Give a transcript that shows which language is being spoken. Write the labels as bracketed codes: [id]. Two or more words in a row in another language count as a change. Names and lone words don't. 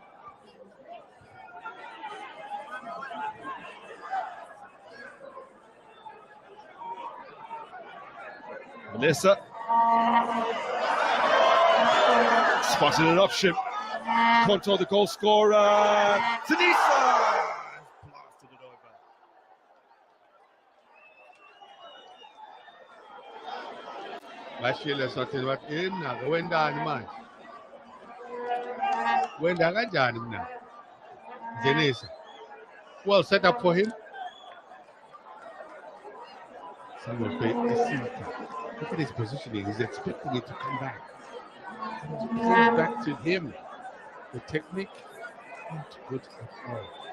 [en] Melissa spotted an option. Konto, the goal scorer. Tanisa blasted it over. [ss] Bashile Eswatini bathi naka wendani manje? Wenda kanjani mina? Denisa. [en] Well set up for him. Someone played look at his positioning. He's expecting it to come back. It's playing back to him. The technique, not good at all.